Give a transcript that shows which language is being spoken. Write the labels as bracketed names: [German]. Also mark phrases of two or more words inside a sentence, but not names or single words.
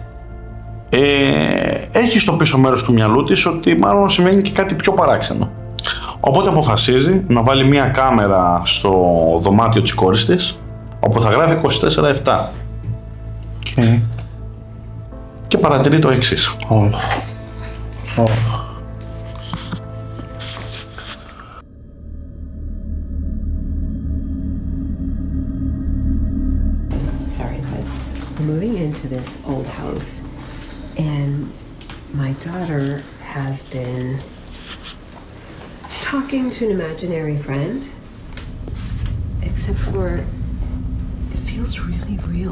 [Greek] Έχει στο πίσω μέρος του μυαλού της ότι μάλλον σημαίνει και κάτι πιο παράξενο. Οπότε αποφασίζει να βάλει μία κάμερα στο δωμάτιο της κόρης της, όπου θα γράφει 24/7. [English] Okay. [Greek] Και παρατηρεί το εξής. [English] Sorry, but we're moving into this old house, and my daughter has been talking to an imaginary friend, except for it feels really real.